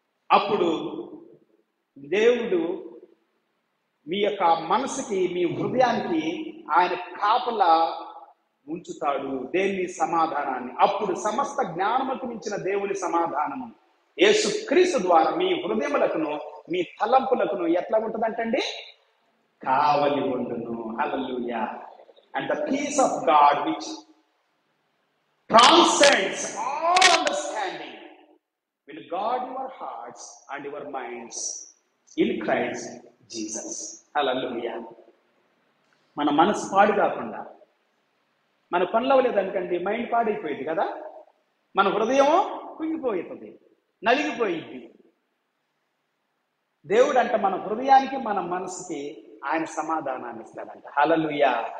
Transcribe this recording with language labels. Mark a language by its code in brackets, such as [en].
[te] అప్పుడు దేవుడు మీ యొక్క మనసుకి, మీ హృదయానికి ఆయన కాపలా ఉంచుతాడు దేవుని సమాధానాన్ని. అప్పుడు సమస్త జ్ఞానముకు మించిన దేవుని సమాధానము యేసుక్రీస్తు ద్వారా మీ హృదయములకును మీ తలంపులకును ఎట్లా ఉంటుందంటండి? కావలి ఉండును. హల్లెలూయా. [en] And the peace of God which transcends all understanding will guard your hearts and your minds in Christ Jesus. Hallelujah. [te] మన మనసు పాడు కాకుండా, మన పనులు అవ్వలేదనుకండి మైండ్ పాడైపోయింది కదా, మన హృదయం కుంగిపోతుంది, నలిగిపోయింది. దేవుడు అంట మన హృదయానికి, మన మనసుకి ఆయన సమాధానాన్ని ఇస్తాడంట. హల్లెలూయా.